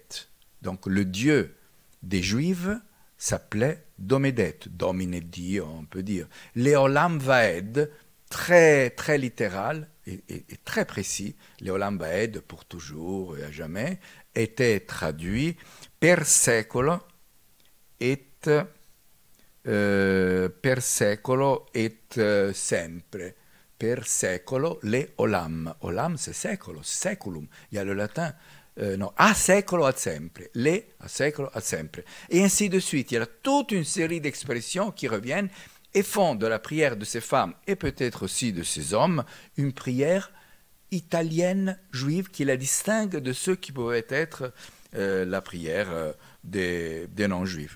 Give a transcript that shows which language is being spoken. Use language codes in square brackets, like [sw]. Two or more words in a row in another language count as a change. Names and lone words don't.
[fr] Donc le Dieu des Juifs s'appelait Domédet, [it] Domine Dio, [fr] on peut dire. [he] לעולם ועד, [fr] très, très littéral et très précis, [he] לעולם ועד, [fr] pour toujours et à jamais, était traduit [it] per secolo et sempre. Per secolo, [he] לעולם. [it] Olam, [fr] c'est secolo, seculum. Il y a le latin. [it] Non, a secolo ad sempre. Le, a secolo ad sempre. [fr] Et ainsi de suite. Il y a toute une série d'expressions qui reviennent et font de la prière de ces femmes et peut-être aussi de ces hommes une prière italienne juive qui la distingue de ceux qui pouvaient être la prière des non-juifs.